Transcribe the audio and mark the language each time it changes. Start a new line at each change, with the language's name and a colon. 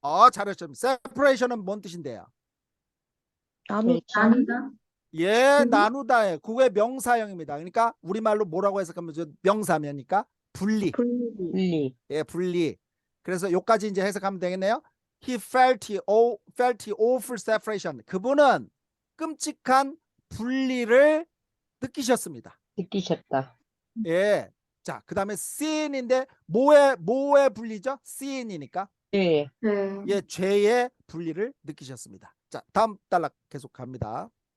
Korean: 잘하셨습니다. separation은 뭔 뜻인데요? 나뉘다. 예, 나누다예요. 그게 명사형입니다. 그러니까 우리말로 뭐라고 해석하면 명사면이니까 분리. 분리. 예, 분리. 그래서 요까지 이제 해석하면 되겠네요.
English: He felt awful separation.
Korean: 그분은 끔찍한 분리를 느끼셨습니다. 느끼셨다. 예. 자, 그다음에 sin인데 뭐의 분리죠? sin이니까 네. 네. 예, 죄의 분리를 느끼셨습니다. 자, 다음 단락 계속 갑니다.